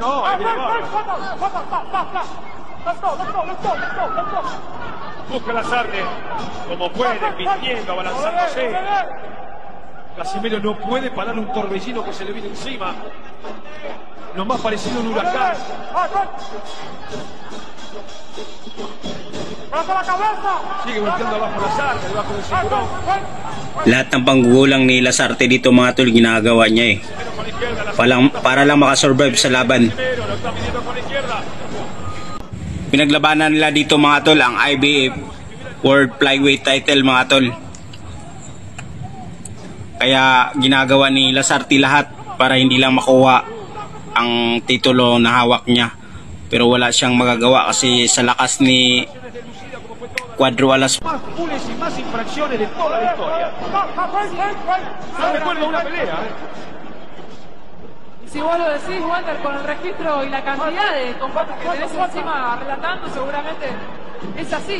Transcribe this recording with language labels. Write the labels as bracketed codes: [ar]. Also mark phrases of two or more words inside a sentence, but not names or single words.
[es] No, busca Lasarte como puede, pintiendo, abalanzándose. Casimero no puede parar un torbellino que se le viene encima. Lo más parecido a un huracán. Sigue golpeando abajo Lasarte, debajo del cinturón. [tl] Lahat ng panggugulang ni Lasarte dito mga tol ginagawa niya para lang makasurvive sa laban. Pinaglabanan nila dito mga tol ang [en] IBF World Flyweight title [tl] mga tol. Kaya ginagawa ni Lasarte lahat para hindi lang makuha ang titulo na hawak niya. Pero wala siyang magagawa kasi sa lakas ni Cuadro Alas. [es] Más pules y más infracciones de toda la historia. No recuerdo una pelea. Si vos lo decís, Walter, con el registro y la cantidad de combates que tenés encima relatando, seguramente es así.